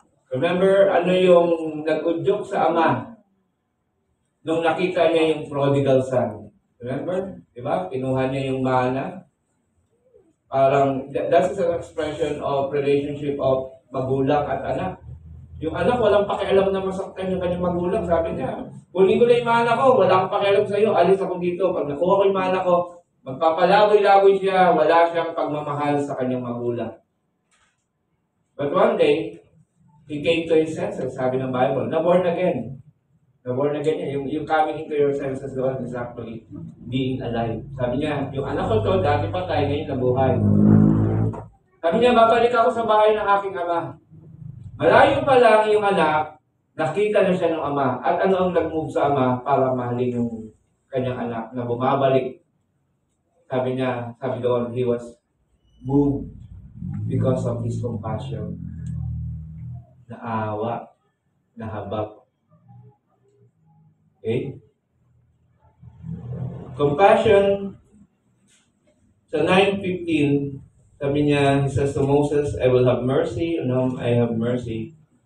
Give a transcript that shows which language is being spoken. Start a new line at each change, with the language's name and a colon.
Filipino: Remember, ano yung nag-udyok sa ama nung nakita niya yung prodigal son? Remember? Diba? Kinuha niya yung mana.
English: Parang, that's an expression of relationship of magulang at anak.
Filipino: Yung anak, walang pakialam na masaktan yung kanyang magulang. Sabi niya, kunin ko na yung mga anak ko, wala akong pakialam sa iyo, alis ako dito. Pag nakuha ko yung mga anak ko, magpapalaboy-laboy siya, wala siyang pagmamahal sa kanyang magulang.
English: But one day, he came to his senses, sabi ng Bible, na born again. Na born again niya. Yung coming into your senses doon is actually being alive.
Filipino: Sabi niya, yung anak ko to, dati patay, ngayon nabuhay. Sabi niya, babalik ako sa bahay ng aking ama. Malayo pa lang yung anak, nakita na siya ng ama. At ano ang nag-move sa ama para mahalin yung kanyang anak na bumabalik.
English: Sabi niya, sabi doon, he was moved because of his compassion.
Filipino: Naawa, nahabag. Okay?
English: Compassion, sa 9:15, sabi niya, he says to Moses, I will have mercy on whom I have mercy.